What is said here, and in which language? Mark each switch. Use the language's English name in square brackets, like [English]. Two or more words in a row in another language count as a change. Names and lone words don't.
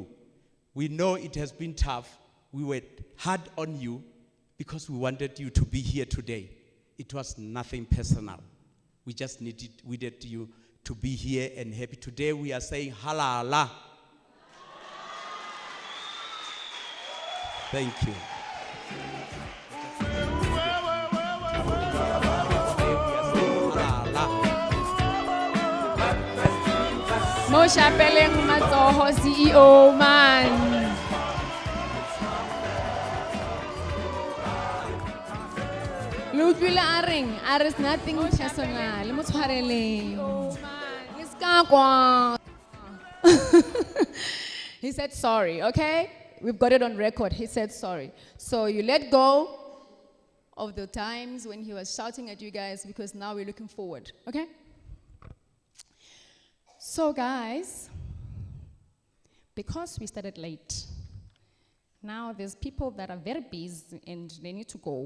[English] We know it has been tough. We were hard on you because we wanted you to be here today. It was nothing personal. We just needed you to be here and happy. Today we are saying halala. Thank you. [Tswana] Mo shapeleng matsoho CEO man. Lutvile aring, [English] is nothing personal. [Tswana] Mo tshwareleng. Iskakwa. [English] He said sorry, okay? We've got it on record. He said sorry. So you let go of the times when he was shouting at you guys, because now we're looking forward, okay? So guys, because we started late, now there's people that are very busy and they need to go.